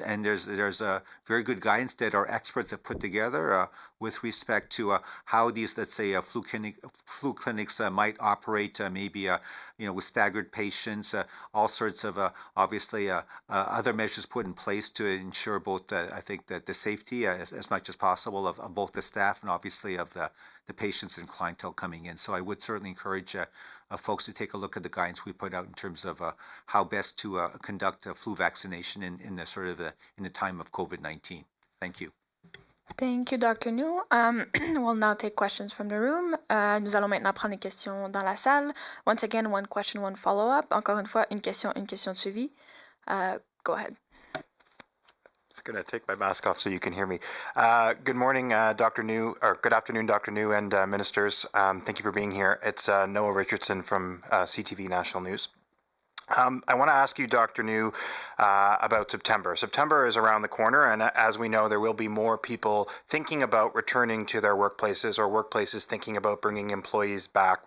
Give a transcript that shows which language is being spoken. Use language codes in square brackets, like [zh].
[en] And there's a very good guidance that our experts have put together with respect to how these, let's say, flu clinics might operate, maybe with staggered patients, all sorts of obviously other measures put in place to ensure both, I think, that the safety as much as possible of both the staff and obviously of the patients and clientele coming in. So I would certainly encourage folks to take a look at the guidance we put out in terms of how best to conduct flu vaccination in the sort of in the time of COVID-19. Thank you. Thank you, Dr. New. We'll now take questions from the room. [fr] Nous allons maintenant prendre les questions dans la salle. [en] Once again, one question, one follow-up. [fr] Encore une fois, une question de suivi. [en] Go ahead. Just going to take my mask off so you can hear me. Good morning, Dr. New, or good afternoon, Dr. New and ministers. Thank you for being here. It's Noah Richardson from CTV National News. I want to ask you, Dr. New, about September. September is around the corner, and as we know, there will be more people thinking about returning to their workplaces or workplaces thinking about bringing employees back.